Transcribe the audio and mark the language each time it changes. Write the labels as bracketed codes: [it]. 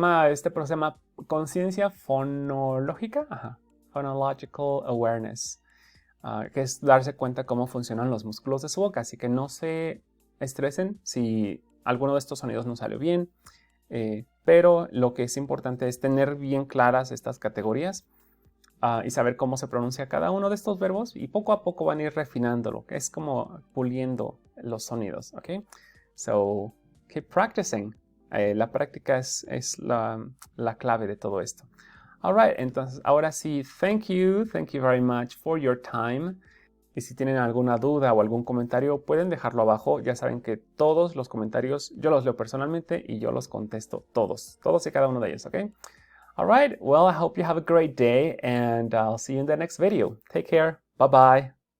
[es] este proceso se llama conciencia fonológica. Ajá. [en] Phonological awareness. [es] Que es darse cuenta cómo funcionan los músculos de su boca. Así que no se estresen si alguno de estos sonidos no salió bien. Pero lo que es importante es tener bien claras estas categorías y saber cómo se pronuncia cada uno de estos verbos y poco a poco van a ir refinándolo, que es como puliendo los sonidos, ¿ok? [en] So, keep practicing. [es] La práctica es la clave de todo esto. [en] Alright, [es] entonces ahora sí, [en] thank you very much for your time. [es] Y si tienen alguna duda o algún comentario, pueden dejarlo abajo. Ya saben que todos los comentarios yo los leo personalmente y yo los contesto todos y cada uno de ellos, ¿ok? [en] Alright, well, I hope you have a great day and I'll see you in the next video. Take care. Bye-bye.